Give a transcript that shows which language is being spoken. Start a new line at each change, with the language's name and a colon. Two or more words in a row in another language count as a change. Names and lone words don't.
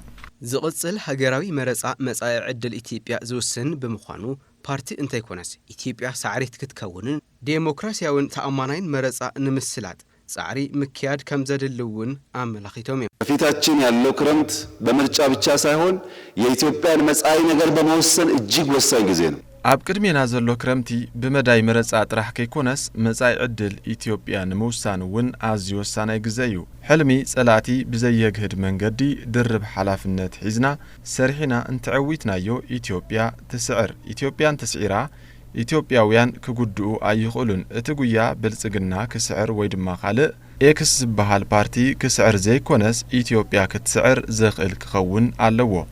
Tigrinya: ዝቕጽል ሃገራዊ መረፃ መጻኢ ዕድል ኢትዮጵያ ዝውስን ብምዃኑ ፓርቲ እንተይኮነስ ኢትዮጵያ ሳዕሪት ክትከውንን ዴሞክራሲያውን ተኣማናይን መረፃ ንምስላጥ ጻዕሪ ምክያድ ከም ዘድልውን አመላኺቶም እዮም
Amharic: በፊታችን ያለው ክረምት በምርጫ ብቻ ሳይሆን የኢትዮጵያን መጻኢ ነገር በመወሰን እጅግ ወሳኝ ጊዜ ነው
Tigrinya: ኣብ ቅድሜና ዘሎ ክረምቲ ብመዳይ መረፃ ጥራሕ ከይኮነስ መጻኢ ዕድል ኢትዮጵያ ንምውሳን እውን ኣዝዩ ወሳናይ ግዜ እዩ ሕልሚ ጸላእቲ ብዘየግህድ መንገዲ ድርብ ሓላፍነት ሒዝና ሰርሒና እንትዕዊትናዮ ኢትዮጵያ ትስዕር ኢትዮጵያን ተስዒራ ኢትዮጵያውያን ክጉድኡ ኣይኽእሉን እቲ ጉያ ብልጽግና ክስዕር ወይ ድማ ካልእ ኤክስ ዝበሃል ፓርቲ ክስዕር ዘይኮነስ ኢትዮጵያ ክትስዕር ዘኽእል ክኸውን ኣለዎ